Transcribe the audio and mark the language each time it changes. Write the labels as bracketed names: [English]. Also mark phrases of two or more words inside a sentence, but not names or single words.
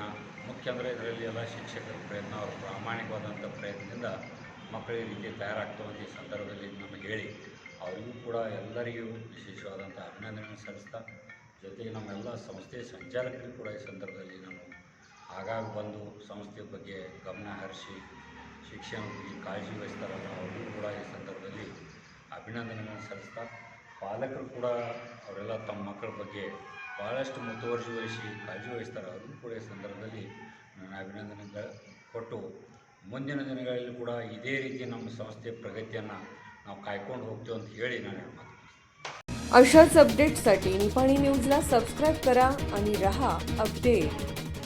[Kannada] ಮುಖ್ಯ ಅಂದರೆ ಇದರಲ್ಲಿ ಎಲ್ಲ ಶಿಕ್ಷಕರ ಪ್ರಯತ್ನ, ಅವರ ಪ್ರಾಮಾಣಿಕವಾದಂಥ ಪ್ರಯತ್ನದಿಂದ ಮಕ್ಕಳು ಈ ರೀತಿ ತಯಾರಾಗ್ತವಂತ ಈ ಸಂದರ್ಭದಲ್ಲಿ ನಮಗೆ ಹೇಳಿ ಅವರಿಗೂ ಕೂಡ ಎಲ್ಲರಿಗೂ ವಿಶೇಷವಾದಂಥ ಅಭಿನಂದನೆ ಸಲ್ಲಿಸ್ತಾ, ಜೊತೆಗೆ ನಮ್ಮೆಲ್ಲ ಸಂಸ್ಥೆಯ ಸಂಚಾಲಕರಿಗೂ ಕೂಡ ಈ ಸಂದರ್ಭದಲ್ಲಿ ನಾನು ಆಗಾಗ ಬಂದು ಸಂಸ್ಥೆಯ ಬಗ್ಗೆ ಗಮನ ಹರಿಸಿ ಶಿಕ್ಷಣ ಬಗ್ಗೆ ಕಾಳಜಿ ವಹಿಸ್ತಾರಲ್ಲ ಅವರಿಗೂ ಕೂಡ ಈ ಸಂದರ್ಭದಲ್ಲಿ ಅಭಿನಂದನೆಗಳನ್ನು ಸಲ್ಲಿಸ್ತಾ, ಪಾಲಕರು ಕೂಡ ಅವರೆಲ್ಲ ತಮ್ಮ ಮಕ್ಕಳ ಬಗ್ಗೆ ಭಾಳಷ್ಟು ಮುತುವರ್ಜಿ ವಹಿಸಿ ಕಾಳಜಿ ವಹಿಸ್ತಾರೆ. ಅವ್ರಿಗೂ ಕೂಡ ಈ ಸಂದರ್ಭದಲ್ಲಿ ನಾನು ಅಭಿನಂದನೆ ಕೊಟ್ಟು ಮುಂದಿನ ದಿನಗಳಲ್ಲಿ ಕೂಡ ಇದೇ ರೀತಿ ನಮ್ಮ ಸಂಸ್ಥೆಯ ಪ್ರಗತಿಯನ್ನು ನಾವು ಕಾಯ್ಕೊಂಡು ಹೋಗ್ತೀವಿ ಅಂತ ಹೇಳಿ ನಾನು ಮಾತು. [Marathi] अशाच अपडेट्ससाठी निपाणी न्यूजला सबस्क्राईब करा आणि रहा अपडेट.